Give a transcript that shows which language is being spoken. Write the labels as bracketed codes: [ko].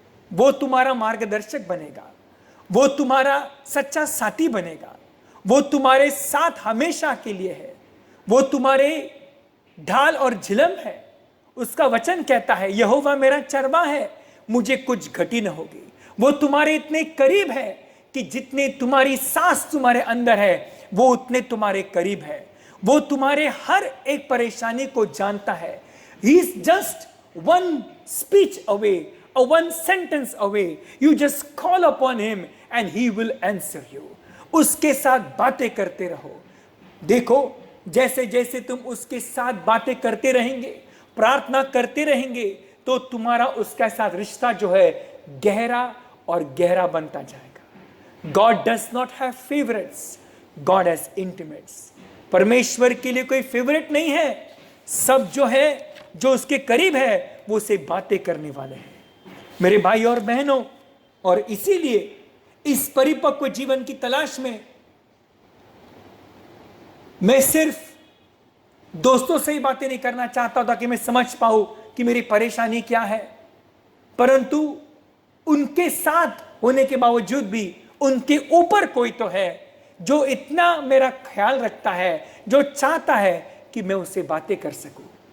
[hi] वो तुम्हारा मार्गदर्शक बनेगा, वो तुम्हारा सच्चा साथी बनेगा, वो तुम्हारे साथ हमेशा के लिए है, वो तुम्हारे ढाल और झिलम है। उसका वचन कहता है, यहोवा मेरा चरवा है, मुझे कुछ घटी न होगी। वो तुम्हारे इतने करीब है कि जितने तुम्हारी सांस तुम्हारे अंदर है वो उतने तुम्हारे करीब है। वो तुम्हारे हर एक परेशानी को जानता है। [en] He is just one speech away, or one sentence away. You just call upon him and he will answer you. [hi] उसके साथ बातें करते रहो। देखो, जैसे जैसे तुम उसके साथ बातें करते रहेंगे, प्रार्थना करते रहेंगे, तो तुम्हारा उसके साथ रिश्ता जो है गहरा और गहरा बनता जाएगा। [en] God does not have favorites. God has intimates. [hi] परमेश्वर के लिए कोई फेवरेट नहीं है। सब जो है, जो उसके करीब है, वो उसे बातें करने वाले हैं। मेरे भाई और बहनों, और इसीलिए इस परिपक्व जीवन की तलाश में मैं सिर्फ दोस्तों से ही बातें नहीं करना चाहता था कि मैं समझ पाऊं कि मेरी परेशानी क्या है, परंतु उनके साथ होने के बावजूद भी उनके ऊपर कोई तो है जो इतना मेरा ख्याल रखता है, जो चाहता है कि मैं उससे बातें कर सकूं।